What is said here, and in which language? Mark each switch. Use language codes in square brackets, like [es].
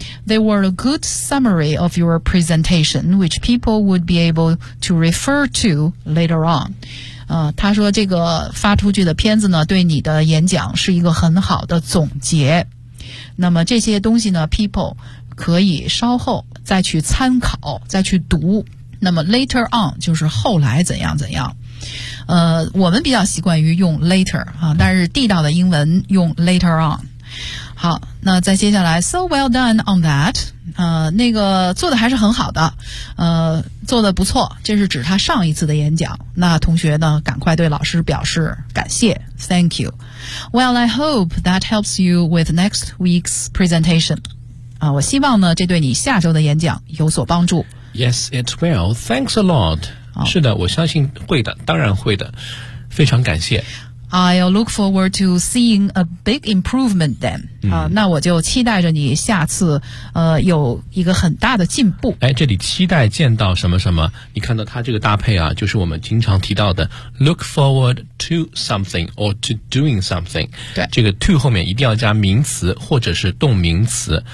[en] They were a good summary of your presentation, which people would be able to refer to later on. [zh] 他说这个发出去的片子呢，对你的演讲是一个很好的总结。那么这些东西呢 ，people 可以稍后再去参考，再去读。那么 later on 就是后来怎样怎样。我们比较习惯于用 later 啊，但是地道的英文用 later on。好，那再接下来 [en] So well done on that [zh] 那个做的还是很好的，做的不错，这是指他上一次的演讲。那同学呢赶快对老师表示感谢， [en] Thank you. Well, I hope that helps you with next week's presentation. [zh] 我希望呢这对你下周的演讲有所帮助。 [en] Yes, it will. Thanks a lot. [zh] 是的，我相信会的，当然会的，非常感谢。 [en] I'll look forward to seeing a big improvement then. [zh] 那我就期待着你下次有一个很大的进步。哎，这里期待见到什么什么，你看到它这个搭配啊，就是我们经常提到的 [en] look forward to something or to doing something. [zh] 对，这个 to 后面一定要加名词或者是动名词。